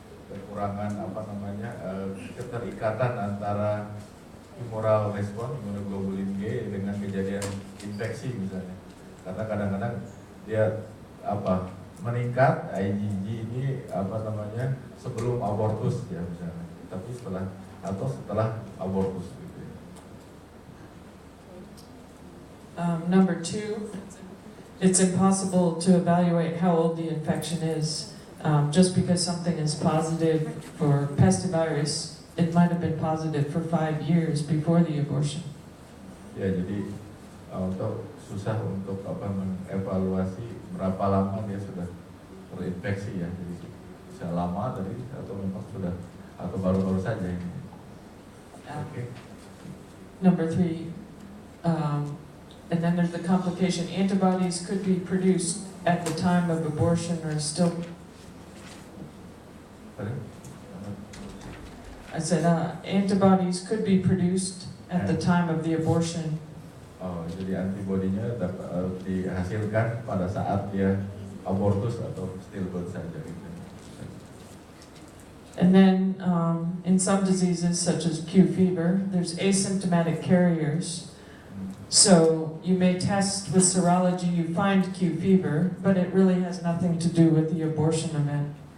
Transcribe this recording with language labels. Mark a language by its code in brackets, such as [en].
[id] Kekurangan keterikatan antara humoral respon immunoglobulin G dengan kejadian infeksi misalnya, karena kadang-kadang dia meningkat IgG ini sebelum abortus ya misalnya, tapi setelah abortus gitu ya. [en] Number two, it's impossible to evaluate how old the infection is. Just because something is positive for pestivirus, it might have been positive for 5 years before the abortion. [id] Ya, jadi susah untuk mengevaluasi berapa lama dia sudah terinfeksi ya. Jadi bisa lama tadi atau memang sudah atau baru-baru saja ini. [en] Okay. Number three, and then there's the complication. Antibodies could be produced at the time of abortion or still. I said antibodies could be produced at the time of the abortion. [id] Oh, jadi antibodinya dapat dihasilkan pada saat dia abortus atau stillbirth saja gitu. [en] And then in some diseases such as Q fever, there's asymptomatic carriers. So you may test with serology, you find Q fever, but it really has nothing to do with the abortion event.